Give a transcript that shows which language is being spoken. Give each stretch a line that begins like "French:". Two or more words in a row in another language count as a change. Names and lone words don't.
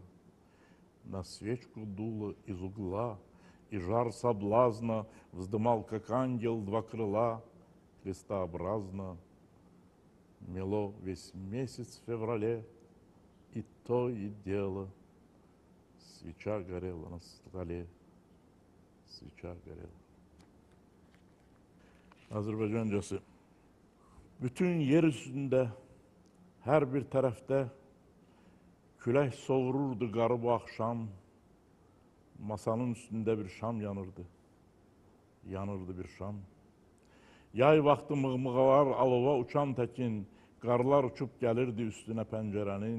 Russian: На свечку дуло из угла, и жар соблазна вздымал, как ангел, два крыла, крестообразно. Мело весь месяц в феврале, и то и дело. Свеча горела на столе, свеча горела.
Azerbaijani: Azerbaycancası. Bütün yer üstünde, her bir tarafta külək soğururdu qarı bu axşam. Masanın üstünde bir şam yanırdı. Yanırdı bir şam. Yay vaxtı mığmığalar alova uçan təkin, qarlar uçub gəlirdi üstünə pəncərənin.